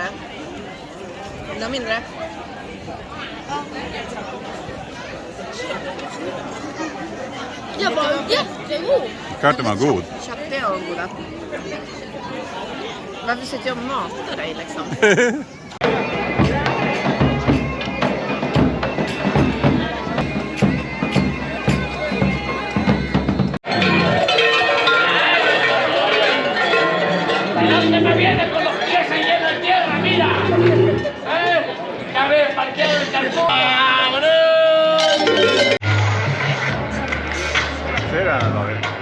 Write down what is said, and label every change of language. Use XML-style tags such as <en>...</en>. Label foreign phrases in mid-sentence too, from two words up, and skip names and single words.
<sv>Vill du ha mindre? Jag var jättegod. Klart den var god. Köttiga och goda. Varför sitter jag och matar dig liksom?</sv> <es>Me viene con los pies llenos de tierra, mira. Ya ves, parqueo el cartón.</es> <sv>Ser det här, David.</sv>